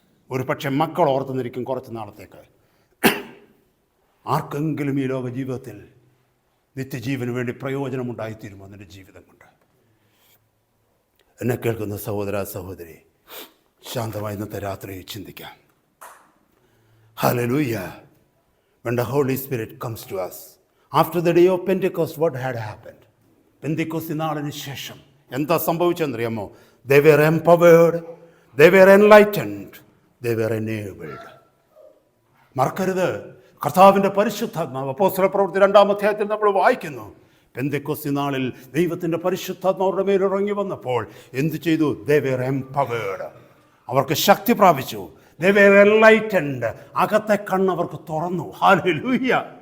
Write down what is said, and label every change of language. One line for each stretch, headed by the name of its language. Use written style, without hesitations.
Malayalam: ഒരു പക്ഷെ മക്കൾ ഓർത്തുനിന്നിരിക്കും കുറച്ച് നാളത്തേക്ക്. ആർക്കെങ്കിലും ഈ ലോക ജീവിതത്തിൽ നിത്യജീവന് വേണ്ടി പ്രയോജനമുണ്ടായിത്തീരുമോ നിന്റെ ജീവിതം കൊണ്ട്? എന്നെ കേൾക്കുന്ന സഹോദര സഹോദരി, ശാന്തമായി ഇന്നത്തെ രാത്രി ചിന്തിക്കാം. Hallelujah.
English: When the Holy Spirit comes to us after the day of Pentecost, what had happened?
Malayalam: പെന്തിക്കോസ്ത് നാളിന് ശേഷം എന്താ സംഭവിച്ചെന്നറിയാമോ?
English: They were empowered, they were enlightened, they were enabled.
Malayalam: മറക്കരുത്, കർത്താവിൻ്റെ പരിശുദ്ധാത്മാവ് അപ്പോസ്തല പ്രവൃത്തി 2-ാം അധ്യായത്തിൽ നമ്മൾ വായിക്കുന്നു. പെന്തക്കോസ്തി നാളിൽ ദൈവത്തിൻ്റെ പരിശുദ്ധാത്മാവരുടെ മേൽ ഇറങ്ങി വന്നപ്പോൾ എന്ത് ചെയ്തു?
English: They were empowered.
Malayalam: അവർക്ക് ശക്തി പ്രാപിച്ചു.
English: They were enlightened.
Malayalam: അകത്തെ കണ്ണ് അവർക്ക് തുറന്നു. ഹല്ലേലൂയ.